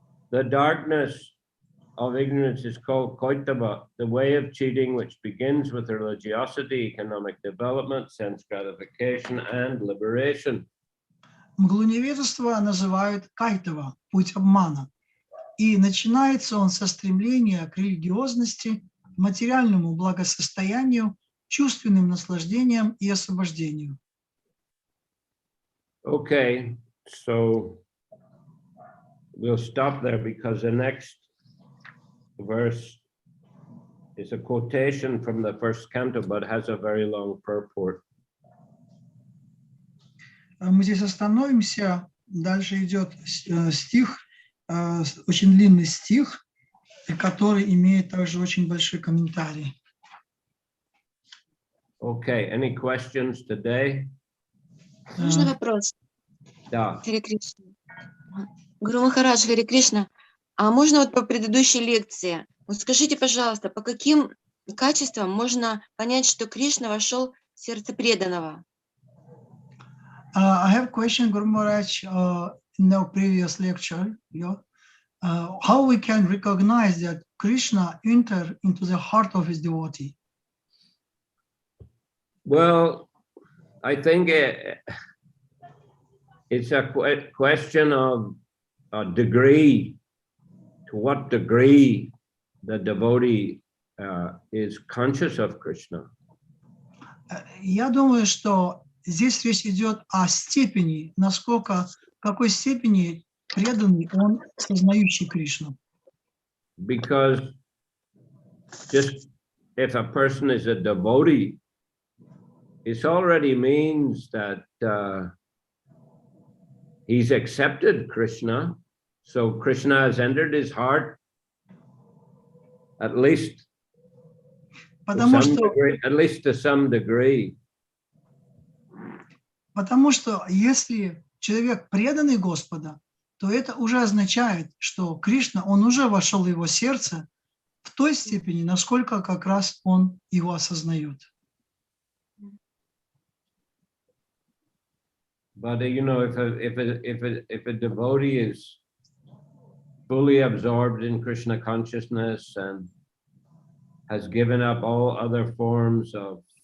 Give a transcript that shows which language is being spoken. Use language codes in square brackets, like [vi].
[en] The darkness of ignorance is called Koitava, the way of cheating which begins with religiosity, economic development, sense gratification, and liberation. [ru] Мглу невежества называют кайтава, путь обмана. И начинается он со стремления к религиозности, материальному благосостоянию, чувственным наслаждениям и освобождению. [en] Okay, so we'll stop there because the next verse is a quotation from the first canto, but has a very long purport. [ru] Мы здесь остановимся. Дальше идет стих, очень длинный стих, который имеет также очень большой комментарий. [en] Okay, any questions today? [ru] Можно вопрос? Да. Харе Кришна. Гуру Махарадж, Харе Кришна. А можно вот по предыдущей лекции? Вот скажите, пожалуйста, по каким качествам можно понять, что Кришна вошел в сердце преданного? [en] I have a question, Guru Maharaj, in the previous lecture. How we can recognize that Krishna entered into the heart of his devotee? Well, I think it's a question of a degree, to what degree the devotee is conscious of Krishna. [ru] Я думаю, что здесь речь идет о степени, насколько, в какой степени преданный он сознающий Кришну. [en] Because just if a person is a devotee, it already means that he's accepted Krishna. So Krishna has entered his heart, at least to some degree. [ru] Потому что если человек преданный Господа, то это уже означает, что Кришна, он уже вошел в его сердце в той степени, насколько как раз он его осознает. [en] But you know, if a devotee is fully absorbed in Krishna consciousness and has given up all other forms of